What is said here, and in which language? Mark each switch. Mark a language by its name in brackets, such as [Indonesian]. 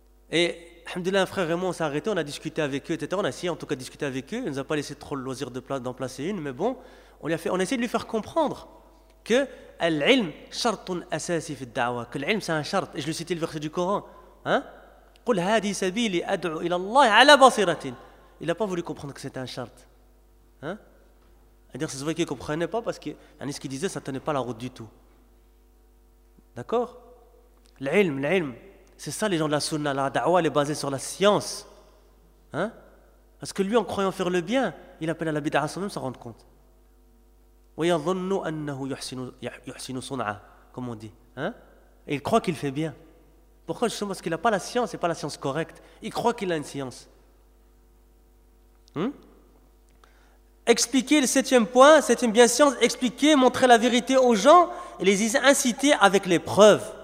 [French] Et alhamdoulilah, un frère et moi, on s'est arrêté, on a discuté avec eux, etc. On a essayé en tout cas de discuter avec eux. Ils nous ont pas laissé trop le loisir d'en placer une, mais bon, on a essayé de lui faire comprendre que [Arabic] l'ilm shartun asasi fi da'wa. [French] Que l'ilm c'est un shart. Et je lui citais le verset du Coran. Hein? [Arabic] قل هذه سبيلي ادعو الى الله على بصيره. [French] Il a pas voulu comprendre que c'était un charte. Hein? C'est-à-dire que ça se voyait qu'il comprenait pas parce que yani ce qu'il disait ça tenait pas la route du tout. D'accord? L'ilm, c'est ça les gens de la sunna, la da'wa elle est basée sur la science. Hein? Parce que lui en croyant faire le bien, il appelle à la bid'a sans même s'en rendre compte. [Arabic] وَيَظُنُّ أَنَّهُ يُحْسِنُ صُنْعَ [French] comme on dit. Hein? Et il croit qu'il fait bien. Pourquoi? Justement parce qu'il n'a pas la science et pas la science correcte. Il croit qu'il a une science. Hmm? Expliquer le septième point, septième bien science, expliquer, montrer la vérité aux gens et les inciter avec les preuves.